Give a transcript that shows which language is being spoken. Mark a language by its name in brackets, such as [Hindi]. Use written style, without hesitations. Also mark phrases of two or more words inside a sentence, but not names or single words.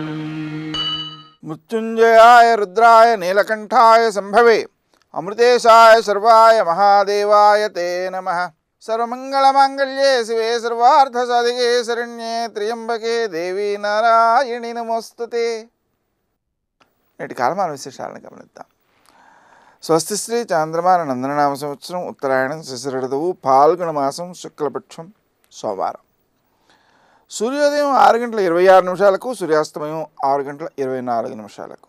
[Sanskrit] मृत्युंजयाय रुद्राय नीलकंठाय संभवे अमृतेशाय सर्वाय महादेवाय ते नमः। सर्वमंगलमांगल्ये शिवे सर्वार्थसाधिके शरण्ये त्र्यंबके देवी नारायणि नमोस्तुते। [Telugu] నేటి కాలమాన విశేషాలను గమనిద్దాం. స్వస్తి శ్రీ చాంద్రమాన నందననామ సంవత్సరం ఉత్తరాయణం శిశిర ఋతువు ఫాల్గుణ మాసం శుక్లపక్షం సోమవారం. సూర్యోదయం 6:26 సూర్యాస్తమయం 6:24.